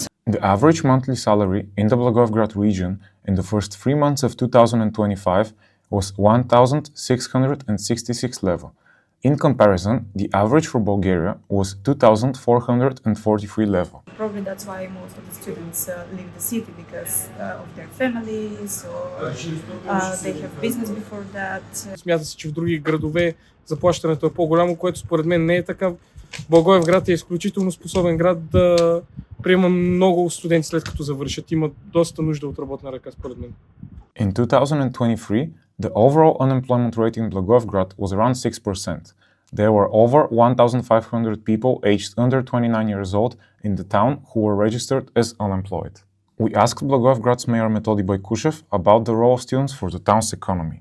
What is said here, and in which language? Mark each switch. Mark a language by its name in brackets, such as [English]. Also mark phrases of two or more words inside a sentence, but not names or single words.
[English] The average monthly salary in the Blagoevgrad region in the first 3 months of 2025 was 1,666 level. In comparison, the average for Bulgaria was 2,443 level. Probably that's why most of the students leave the city because of their families or they have business before that. [Bulgarian] Смята се, че в други градове заплащането е по-голямо, което според мен не е така. Благоевград е изключително способен град да приема много студенти след като завършат. Има доста нужда от работна ръка според мен. [English] In 2023, the overall unemployment rate in Blagoevgrad was around 6%. There were over 1,500 people aged under 29 years old in the town who were registered as unemployed. We asked Blagoevgrad's mayor Metodi Bajkushev about the role of students for the town's economy.